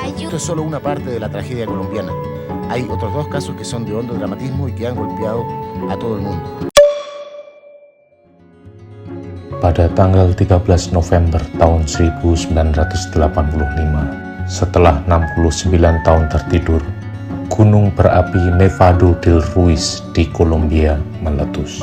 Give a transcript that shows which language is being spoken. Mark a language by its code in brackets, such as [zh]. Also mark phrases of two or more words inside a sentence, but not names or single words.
[es] Esto es solo una parte de la tragedia colombiana. Hay otros dos casos que son de hondo dramatismo y que han golpeado a todo el mundo. [id] Pada tanggal 13 November tahun 1985, setelah 69 tahun tertidur, gunung berapi Nevado del Ruiz di Kolombia meletus.